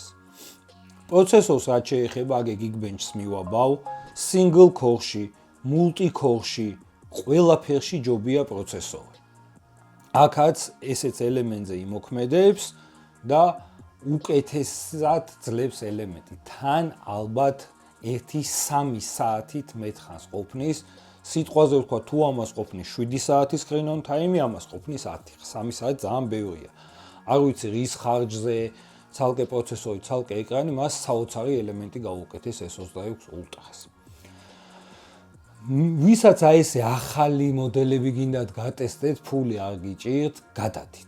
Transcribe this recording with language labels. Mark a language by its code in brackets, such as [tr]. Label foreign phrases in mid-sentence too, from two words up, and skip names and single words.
[ka] პროცესორს რაც შეეხება, აგ Geekbench-ს მივაბავ, [en] single core- [ka] ში, [en] multi core- [ka] ში, ყველაფერში ჯობია პროცესორი. აქაც ესეც ელემენტზე იმოქმედებს და უკეთესად ძლებს ელემენტი. თან ალბათ 1-3 საათით მეტხანს ყოფნის. სიტყვაზე ვთქვა, თუ ამას ყოფნის 7 საათის [en] screen on time, [ka] ამას ყოფნის 10. 3 საათი ძალიან ბევრია. არ ვიცი რის ხარჯზე, ცალკე პროცესორი, ცალკე ეკრანი, მას საოცარი ელემენტი გაუკეთეს S26 Ultra-ს. ვისაც ესე ახალი მოდელები გინდათ გატესტეთ, ფული არ გიჭირთ, გადადით.